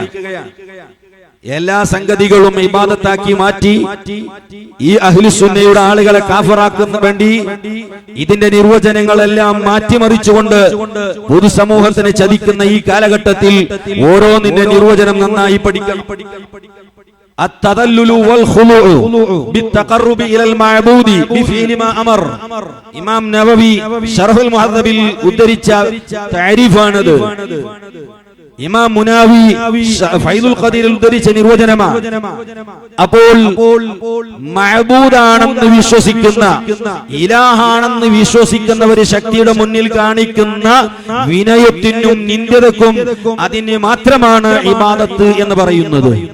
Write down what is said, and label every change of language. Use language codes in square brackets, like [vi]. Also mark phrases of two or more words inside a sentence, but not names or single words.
[ml] എല്ലാ സംഗതികളും ഇബാദത്താക്കി മാറ്റി ഈ അഹ്ലുസുന്നയുടെ ആളുകളെ കാഫിറാക്കുന്ന വേണ്ടി ഇതിന്റെ നിർവചനങ്ങളെല്ലാം മാറ്റിമറിച്ചുകൊണ്ട് പൊതുസമൂഹത്തിനെ ചതിക്കുന്ന ഈ കാലഘട്ടത്തിൽ ഓരോന്നിന്റെ നിർവചനം നന്നായി പഠിക്കണം. [ar] التذلل والخضوع بالتقرب الى المعبود بفعل ما امر. [ml] ഇമാം നവവി ശർഹുൽ മുഹദ്ദബിൽ ഉദ്ധരിച്ച തഅരീഫാണത്. ഇമാം മുനാവി ഫൈദുൽ ഖദീറിൽ ഉദ്ധരിച്ച നിർവചനമാണ്. അപ്പോൾ മഅബൂദാണെന്ന് വിശ്വസിക്കുന്ന, ഇലാഹാണെന്ന് വിശ്വസിക്കുന്ന ഒരു ശക്തിയുടെ മുന്നിൽ കാണിക്കുന്ന വിനയത്തിനും നിന്ദ്യതക്കും അതിന് മാത്രമാണ് ഇബാദത്ത് എന്ന് പറയുന്നത്.